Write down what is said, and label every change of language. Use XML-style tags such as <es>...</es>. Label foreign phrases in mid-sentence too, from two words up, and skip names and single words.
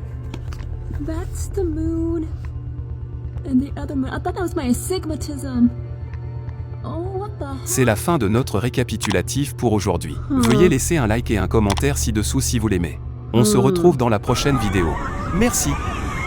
<en>That's the moon. And the other moon. I thought that was my astigmatism. Oh, what the?</en> <fr>C'est la fin de notre récapitulatif pour aujourd'hui. Veuillez laisser un like et un commentaire ci-dessous si vous l'aimez. On se retrouve dans la prochaine vidéo. Merci.</fr>